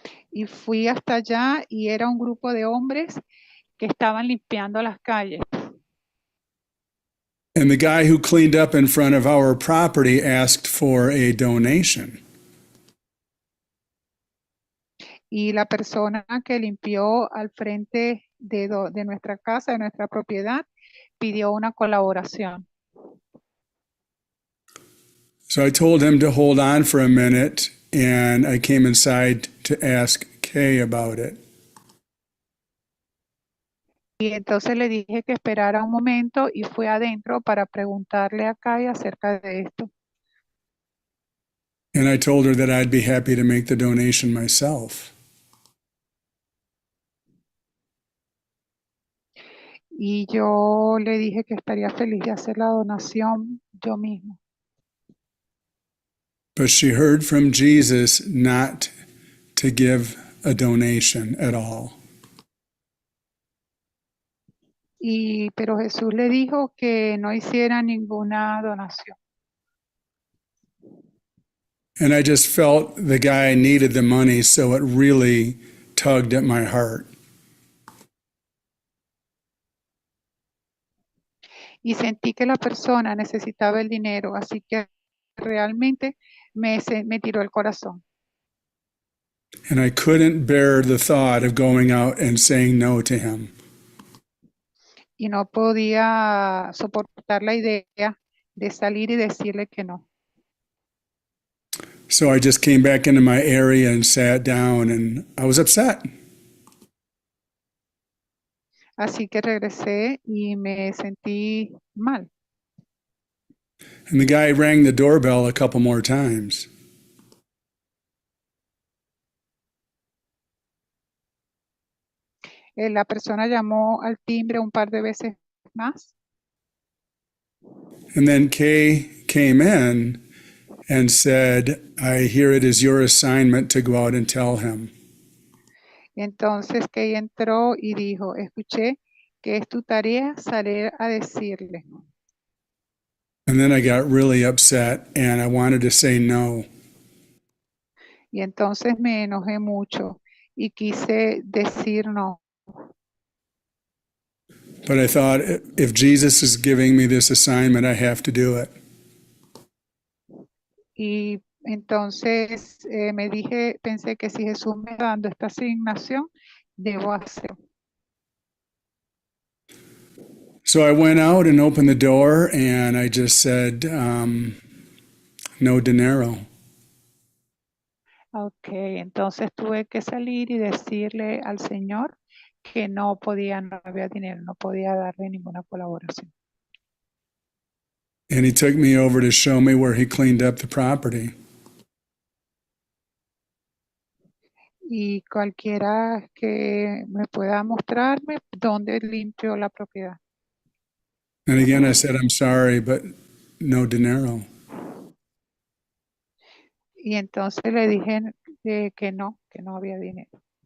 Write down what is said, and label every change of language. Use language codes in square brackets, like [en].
[es] Y fui hasta allá y era un grupo de hombres que estaban limpiando las calles. [en] And the guy who cleaned up in front of our property asked for a donation. [es] Y la persona que limpió al frente de nuestra casa, de nuestra propiedad, pidió una colaboración. [en] So I told him to hold on for a minute, and I came inside to ask Kay about it. [es] Y entonces le dije que esperara un momento y fui adentro para preguntarle a Kai acerca de esto. [en] And I told her that I'd be happy to make the donation myself. [es] Y yo le dije que estaría feliz de hacer la donación yo mismo. [en] But she heard from Jesus not to give a donation at all. [es] Pero Jesús le dijo que no hiciera ninguna donación. [en] And I just felt the guy needed the money, so it really tugged at my heart. [es] Y sentí que la persona necesitaba el dinero, así que realmente me tiró el corazón. [en] And I couldn't bear the thought of going out and saying no to him. [es] Y no podía soportar la idea de salir y decirle que no. [en] So I just came back into my area and sat down, and I was upset. [es] Así que regresé y me sentí mal. [en] And the guy rang the doorbell a couple more times. [es] La persona llamó al timbre un par de veces más. [en] And then Kay came in and said, I hear it is your assignment to go out and tell him. [es] Entonces Kay entró y dijo, escuché que es tu tarea salir a decirle. [en] And then I got really upset and I wanted to say no. [es] Y entonces me enojé mucho y quise decir no. [en] But I thought, if Jesus is giving me this assignment, I have to do it. [es] Y entonces pensé que si Jesús me está dando esta asignación, debo hacerlo. [en] So I went out and opened the door and I just said, [es] no dinero. Ok, entonces tuve que salir y decirle al Señor que no podía, no había dinero, no podía darle ninguna colaboración. [en] And he took me over to show me where he cleaned up the property. [es] Y cualquiera que me pueda mostrarme dónde limpió la propiedad. [en] And again, I said, I'm sorry, but [es] no dinero. Y entonces le dije que no había dinero.